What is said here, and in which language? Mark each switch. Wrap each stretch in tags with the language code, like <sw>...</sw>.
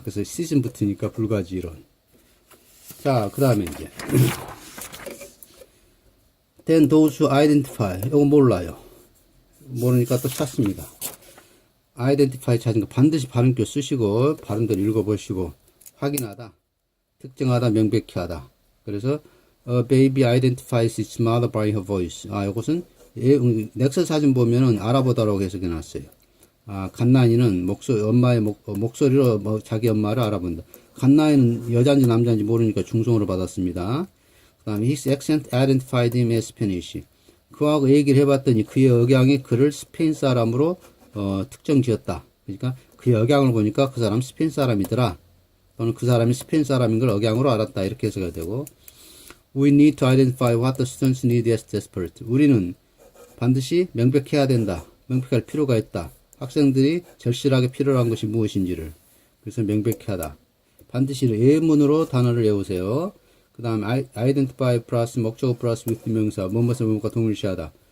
<ko>그래서 시즌 붙으니까 불가지론. 자, 그 다음에 이제</ko> <en>then those who identify.</en> <ko>이거 몰라요. 모르니까 또 찾습니다. identify 찾은 거 반드시 발음표 쓰시고 발음대로 읽어보시고 확인하다, 특정하다, 명백히 하다. 그래서</ko> <en>a baby identifies its mother by her voice.</en> <ko>이것은 넥서 사진 보면은 알아보다라고 해석해 놨어요. 갓난이는 엄마의 목소리로 자기 엄마를 알아본다. 갓난이는 여자인지 남자인지 모르니까 중성으로 받았습니다. 그 다음에</ko> <en>his accent identified him as Spanish.</en> <ko>그하고 얘기를 해봤더니 그의 억양이 그를 스페인 사람으로 특정 지었다. 그러니까 그의 억양을 보니까 그 사람 스페인 사람이더라. 또는 그 사람이 스페인 사람인 걸 억양으로 알았다. 이렇게 해석이 되고,</ko> <en>we need to identify what the students need as desperate.</en> <ko>우리는 반드시 명백해야 된다. 명백할 필요가 있다. 학생들이 절실하게 필요한 것이 무엇인지를. 그래서 명백히 하다. 반드시 예문으로 단어를 외우세요. 그 다음에 identify 플러스 목적어 플러스 with 명사, 뭐뭐서 뭐뭐가 동일시하다.</ko>